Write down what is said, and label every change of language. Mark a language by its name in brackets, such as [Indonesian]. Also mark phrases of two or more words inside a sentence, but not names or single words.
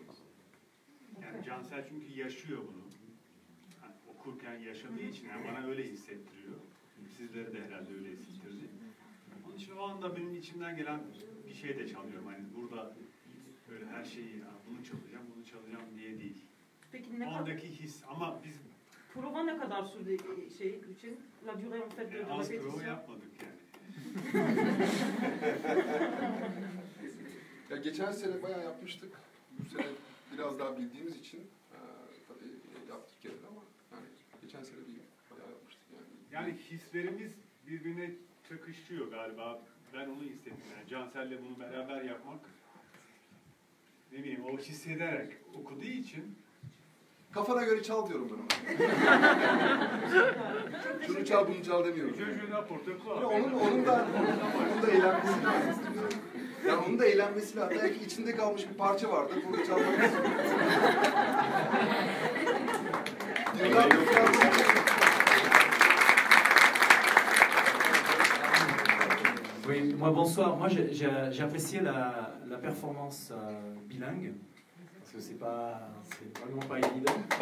[Turkish] Yani Cansel çünkü yaşıyor bunu. Yani okurken yaşadığı için yani bana öyle hissettiriyor. Sizlere de herhalde öyle hissettirdi. Onun için o anda benim içimden gelen bir şey de çalıyorum. Hani burada böyle her şeyi bunu çalacağım diye değil. Peki ne ondaki his ama biz prova ne kadar sürdü şey için? [French] La durée en fait de la [Turkish] az [French] répétition. [Turkish] prova yapmadık yani. Ya geçen sene bayağı yapmıştık. Bu sene biraz daha bildiğimiz için tabii yaptık gene ama yani geçen sene bayağı yapmıştık yani. Yani hislerimiz birbirine çakışıyor galiba. Ben onu hissettim. Yani Cansel'le bunu beraber yapmak ne bileyim o hissederek okuduğu için Kafana göre çal diyorum ben ona. Şunu çal bunu çal demiyorum. Onun da eğlenmesi lazım. Ya onun da eğlenmesi lazım. Belki içinde kalmış bir parça vardı. Burada çalmak istiyorum. [French] Oui, moi bonsoir. Moi j'ai apprécié la performance bilingue parce que c'est vraiment pas évident.